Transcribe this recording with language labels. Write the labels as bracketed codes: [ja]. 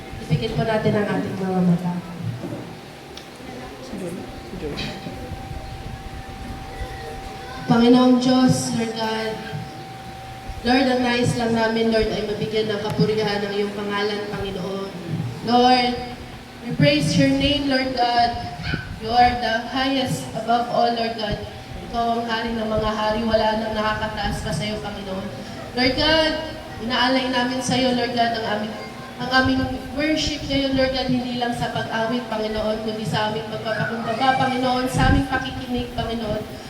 [tl] Ipikit po natin ang ating mga mata. Panginoong Diyos, Lord God, Lord, ang nais lang namin, Lord, ay mabigyan ng kapurihan ng iyong pangalan, Panginoon. [en] Lord, we praise your name, Lord God. You are the highest above all, Lord God. [tl] Ikaw ang hari ng mga hari, wala nang nakakataas pa sa iyo, Panginoon. Lord God, inaalay namin sa iyo, Lord God, ang aming worship ngayon, Lord God, hindi lang sa pag-awit, Panginoon, kundi sa aming pagpapakumbaba, Panginoon, sa aming pakikinig, Panginoon.